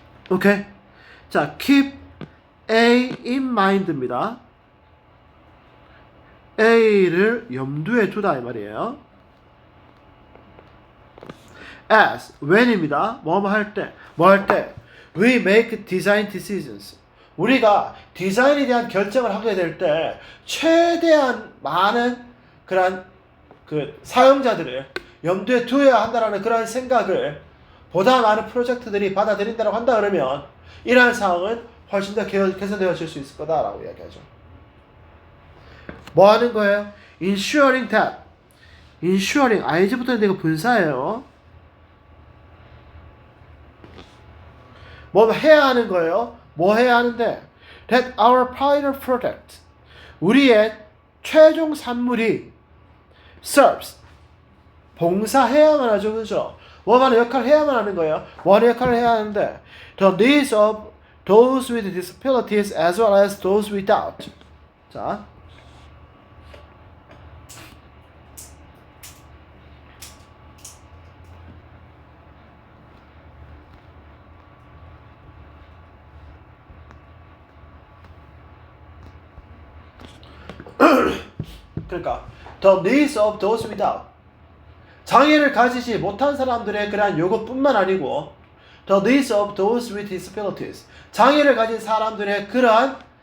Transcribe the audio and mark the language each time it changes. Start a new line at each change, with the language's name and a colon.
Korean: 오케이? 자, keep A in mind입니다. A를 염두에 두다 이 말이에요. As, when입니다. 뭐 할 때, 뭐 할 때.
English: We make design decisions.
Korean: 우리가 디자인에 대한 결정을 하게 될 때 최대한 많은 그런 그 사용자들을 염두에 두어야 한다라는 그런 생각을 보다 많은 프로젝트들이 받아들인다고 한다 그러면 이러한 상황은 훨씬 더 개선되어질 수 있을 거다라고 이야기하죠. 뭐 하는 거예요?
English: Ensuring that.
Korean: Ensuring, ing부터 이거 분사예요. 뭐 해야 하는 거예요? 뭐 해야 하는데?
English: That our final product,
Korean: 우리의 최종 산물이 serves, 봉사해야만 하죠, 그죠? 뭐 하는 역할을 해야만 하는 거예요? 뭐 하는 역할을 해야 하는데?
English: The needs of those with disabilities as well as those without.
Korean: 자, 그러니까
English: the needs of those without,
Korean: 장애를 가지지 못한 사람들의 그러한 요구뿐만 아니고
English: the needs of those with disabilities,
Korean: 장애를 가진 사람들의 그러한